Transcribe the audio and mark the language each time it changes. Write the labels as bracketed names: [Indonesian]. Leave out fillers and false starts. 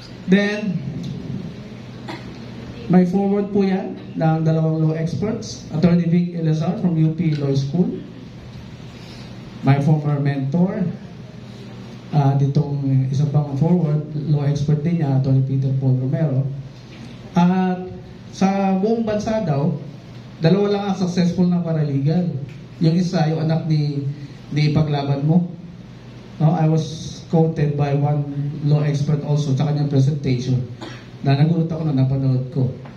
[Filipino] Then, may forward po yan ng dalawang law experts, Attorney Vic Elazar from UP Law School, my former mentor, ditong isa pang forward, law expert din niya, Attorney Peter Paul Romero. At sa buong bansa daw, dalawa lang ang successful na paralegal. Yung isa, yung anak ni ipaglaban mo. [English] No, I was quoted by one law expert also [Filipino] sa kanyang presentation na nagulat ako na napanood ko.